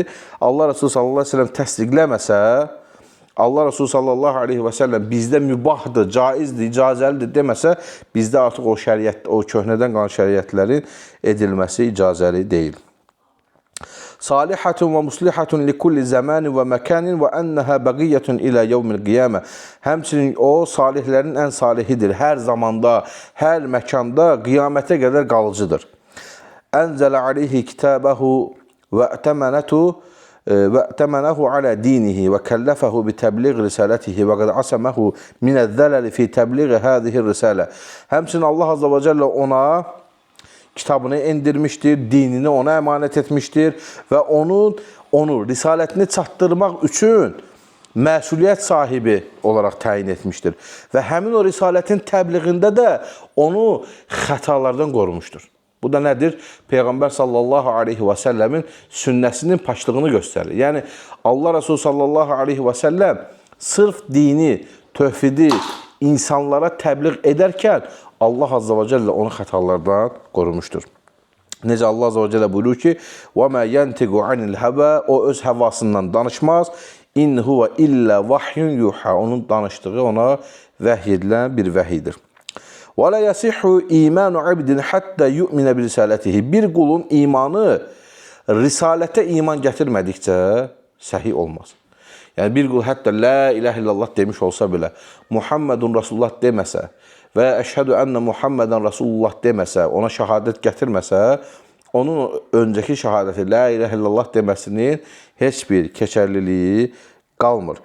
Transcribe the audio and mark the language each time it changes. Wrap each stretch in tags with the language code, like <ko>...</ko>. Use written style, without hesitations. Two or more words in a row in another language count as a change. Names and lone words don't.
<az>Allah Resulü</az> <ar>صلى الله عليه وسلم</ar> <az>təsdiqləməsə, Allah Resulü</az> <ar>صلى الله عليه وسلم</ar> <az>bizdə mübahdır, caizdir, icazəlidir deməsə, bizdə artıq o şəriət, o köhnədən qalan şəriətlərin edilməsi icazəli deyil.</az> <ar>صالحة ومصلحة لكل زمان ومكان وأنها باقية إلى يوم القيامة.</ar> <az>Həmçinin o salihlərin ən salihidir. Hər zamanda, hər məkanda qiyamətə qədər qalıcıdır.</az> <ar>أنزل عليه كتابه وائتمنه وَأْتَمَنَهُ عَلَى دِينِهِ وَكَلَّفَهُ بِتَبْلِغِ رِسَالَتِهِ وَقَدْ عَصَمَهُ مِنَ الذَّلَلِ فِي تَبْلِغِ هَذِهِ الرِّسَالَةِ.</ar> <az>Həmçinin</az> <ar>الله عز وجل</ar> <az>ona kitabını endirmişdir, dinini ona əmanət etmişdir və onu risalətini çatdırmaq üçün məsuliyyət sahibi olaraq təyin etmişdir. Və həmin o risalətin təbliğində də onu xətalardan qorumuşdur. Bu da nədir? Peyğəmbər</az> <ar>صلى الله عليه وسلم</ar> <az>sünnəsinin paçlığını göstərir. Yəni, Allah Resulü</az> <ar>صلى الله عليه وسلم</ar> <az>sırf dini, tövhidi insanlara təbliğ edərkən</az> <ar>الله عز وجل</ar> <az>onu xətalardan qorumuşdur. Necə</az> <ar>الله عز وجل</ar> <az>buyurur ki,</az> <ar>وَمَا يَنْتِقُ عَنِ الْهَبَى</ar> <az>O öz həvasından danışmaz.</az> <ar>إن هو إلا وحي يوحى.</ar> <az>Onun danışdığı ona vəhy edilən bir vəhidir.</az> <ar>ولا يصح إيمان عبد حتى يؤمن برسالته.</ar> <az>Bir qulun imanı risalətə iman gətirmədikcə səhih olmaz. Yəni bir qul hətta</az> <ar>لا إله إلا الله</ar> <az>demiş olsa belə,</az> <ar>محمد رسول الله</ar> <az>deməsə və</az> <ar>أشهد أن محمدا رسول الله</ar> <az>deməsə, ona şəhadət gətirməsə, onun öncəki şəhadəti</az> <ar>لا إله إلا الله</ar> <az>deməsinin heç bir keçərliliyi qalmır.</az>